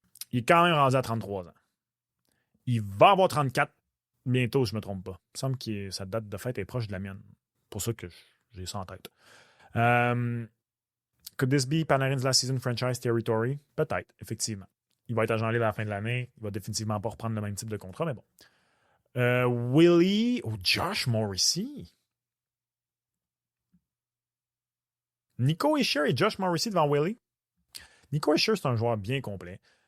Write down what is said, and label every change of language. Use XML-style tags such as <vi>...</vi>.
<fr>Il est quand même rendu à 33 ans. Il va avoir 34 bientôt, si je ne me trompe pas. Il me semble que sa date de fête est proche de la mienne. C'est pour ça que j'ai ça en tête.</fr> <en>Could this be Panarin's last season franchise territory?</en> <fr>Peut-être, effectivement. Il va être agent libre à la fin de l'année. Il va définitivement pas reprendre le même type de contrat, mais bon. Willie ou Josh Morrissey? Nico Hischier et Josh Morrissey devant Willie? Nico Hischier, c'est un joueur bien complet.</fr>